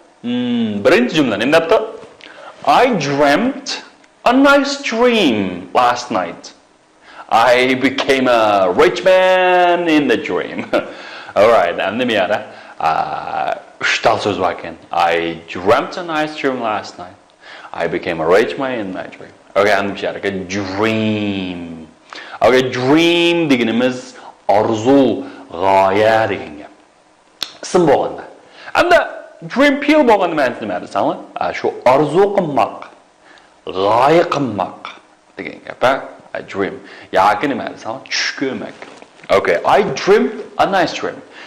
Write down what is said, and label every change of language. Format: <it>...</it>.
<uz>Birinchi jumla nima debdi?</uz> <en>I dreamt a nice dream last night. I became a rich man in the dream.</en> <uz>All right, endi bu yerda uchta so'z bor ekan.</uz> <en>I dreamt a nice dream last night. I became a rich man in my dream.</en> <uz>Okay, endi bu yerda dream. Okay, dream deganimiz orzu, g'oya degan gap. Ism bo'lganda. Endi dream pil bo'lganda ma'nosi nima desanlar? Shu orzu qilmoq, g'oya qilmoq degan gap.</uz> <en>I dream.</en> <uz>Yoki nima desanlar? Tush ko'rmak.</uz> <en>Okay, I dreamed a nice dream.</en>